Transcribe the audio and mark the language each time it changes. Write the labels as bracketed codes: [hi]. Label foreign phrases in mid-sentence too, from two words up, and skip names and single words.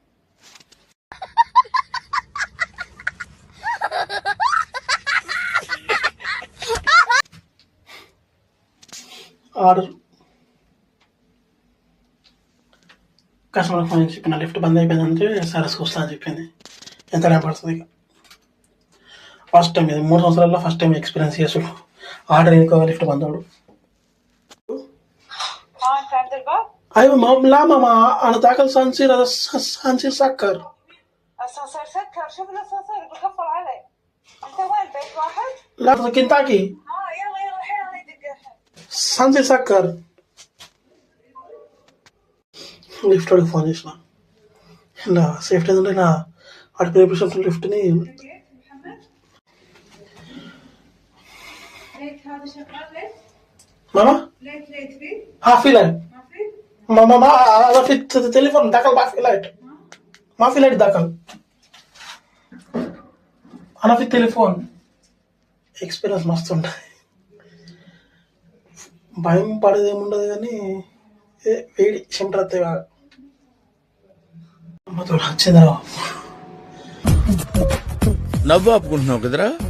[en] order customer [te] ఫోన్ చేసి చెప్పిన లిఫ్ట్ బంద్ అయిపోయింది అంటే సరస్కి వస్తా అని చెప్పింది. ఎంత టైం పడుతుంది? ఇక [en] first time, [te] ఇది 3 సంవత్సరాల్లో [en] first time [te] ఎక్స్పీరియన్స్ చేసుడు. ఆర్డర్ ఇంకో లిఫ్ట్ బంద్ అవడు. [ar] ايوه لا ماما انا داخل سانسير، هذا سانسير سكر. الاسانسير سكر؟ شوف الاسانسير بقفل عليه. انت وين بيت واحد؟ لا في كنتاكي. يلا يلا الحين انا يدق الحين. سانسير سكر. [te] లిఫ్ట్ వాడికి ఫోన్ చేసిన, ఇలా సేఫ్టీ ఏంటంటే నా వాడికి రేపు లిఫ్ట్ని ماما [ar] ليت في ها في لايت ما في ماما ما هذا في التليفون دخل ما في لايت، ما في لايت دخل انا في التليفون. [te] ఎక్స్పీరియన్స్ మస్తు ఉంటుంది, భయం పడేది ఏముండదు కానీ వేడి చెమట అమ్మతో వచ్చిందిరా. నవ్వు ఆపుకుంటున్నావు కదరా,